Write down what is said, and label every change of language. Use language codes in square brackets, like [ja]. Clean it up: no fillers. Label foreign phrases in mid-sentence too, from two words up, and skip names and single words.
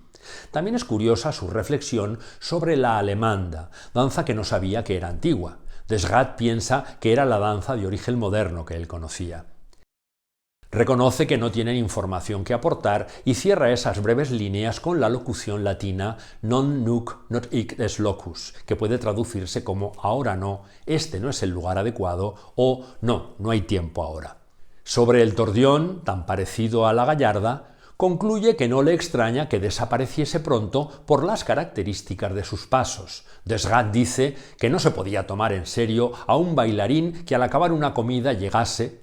[es] También es curiosa su reflexión sobre la alemanda, danza que no sabía que era antigua. Desgat piensa que era la danza de origen moderno que él conocía. Reconoce que no tienen información que aportar y cierra esas breves líneas con la locución latina [la] non nunc not hic est locus, [es] que puede traducirse como ahora no, este no es el lugar adecuado o no hay tiempo ahora. Sobre el tordión, tan parecido a la gallarda, concluye que no le extraña que desapareciese pronto por las características de sus pasos. Desgat dice que no se podía tomar en serio a un bailarín que al acabar una comida llegase.